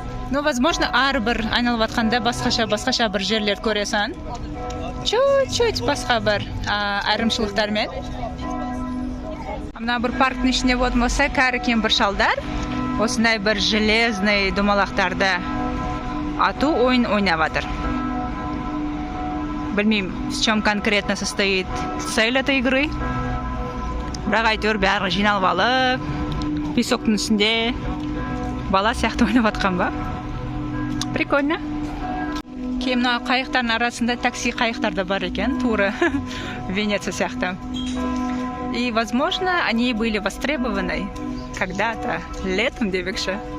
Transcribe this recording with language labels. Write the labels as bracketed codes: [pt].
[ru] Ну, возможно, [kk] әрбір айналып жатқанда басқаша бір жерлер көресің. [ru] Чуть-чуть [kk] басқа бір айырмашылықтармен. Мына бір парктың ішінде болса, кәрі кемпір шалдар осындай бір железный думалақтарды ату ойын ойнап жатыр. Білмеймін, [ru] в чем конкретно состоит цель этой игры. [kk] Бірақ әйтеуір бәрі жиналып алып, песоктың үстінде бала сияқты ойнап жатқан ба? [ru] Прикольно. [kk] Кейін мына қайықтардың арасында такси қайықтар да бар екен, туры Венеция сияқты. [ru] И, возможно, они были востребованы когда-то летом [kk] демекші.